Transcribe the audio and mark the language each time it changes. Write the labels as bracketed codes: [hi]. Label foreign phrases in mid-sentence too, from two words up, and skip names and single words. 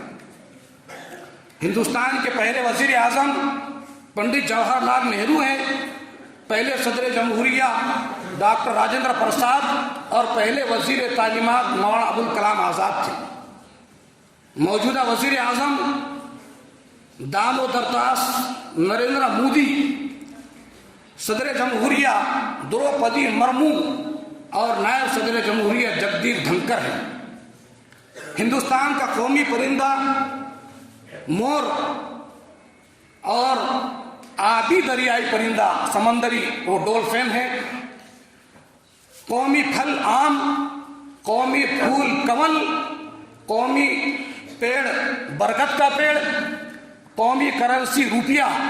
[ur] ہندوستان کے پہلے وزیر اعظم پنڈت جواہر لال نہرو ہیں، پہلے صدر جمہوریہ ڈاکٹر راجندر پرساد اور پہلے وزیر تعلیمات مولانا ابوالکلام آزاد تھے۔ موجودہ وزیر اعظم دامودر داس نریندر مودی، صدر جمہوریہ دروپدی مرمو اور نائب صدر جمہوریہ جگدیپ دھنکر ہیں۔ ہندوستان کا قومی پرندہ مور اور آبی دریائی پرندہ سمندری وہ ڈولفن ہے۔ قومی پھل آم، قومی پھول کمل، قومی پیڑ برگد کا پیڑ، قومی کرنسی روپیہ،